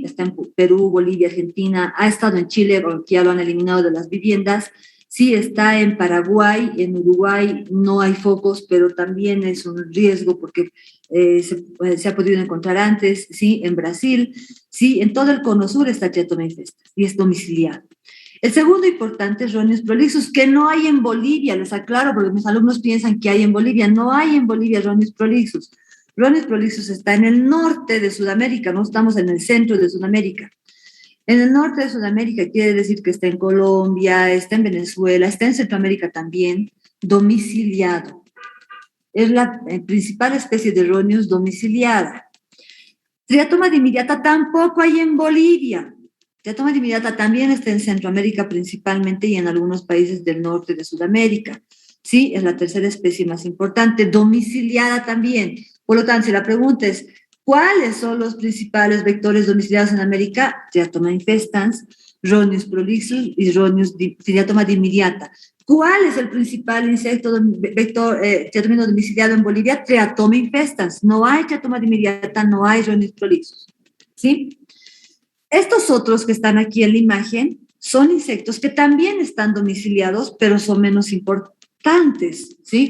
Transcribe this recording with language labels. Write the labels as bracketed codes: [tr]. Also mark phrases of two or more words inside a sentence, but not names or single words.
[es] Está en Perú, Bolivia, Argentina, ha estado en Chile porque ya lo han eliminado de las viviendas, sí está en Paraguay, en Uruguay no hay focos, pero también es un riesgo porque se ha podido encontrar antes, ¿sí? En Brasil, sí, en todo el cono sur está Diatomea infestans y es domiciliado. El segundo importante es Rhonius prolixus, que no hay en Bolivia, les aclaro porque mis alumnos piensan que hay en Bolivia, no hay en Bolivia Rhonius prolixus. Rhonius prolixus está en el norte de Sudamérica, no estamos en el centro de Sudamérica. En el norte de Sudamérica quiere decir que está en Colombia, está en Venezuela, está en Centroamérica también, domiciliado. Es la principal especie de Rhonius domiciliada. Triatoma dimidiata tampoco hay en Bolivia. Triatoma dimidiata también está en Centroamérica principalmente y en algunos países del norte de Sudamérica. Sí, es la tercera especie más importante, domiciliada también. Por lo tanto, si la pregunta es, ¿cuáles son los principales vectores domiciliados en América? Diatomea infestans, Rhonius prolixus y Diatomea dimidiata. ¿Cuál es el principal insecto vector triatomino domiciliado en Bolivia? Triatoma infestans. No hay triatoma dimidiata, no hay Rhonius prolixus. ¿Sí? Estos otros que están aquí en la imagen son insectos que también están domiciliados, pero son menos importantes, ¿sí?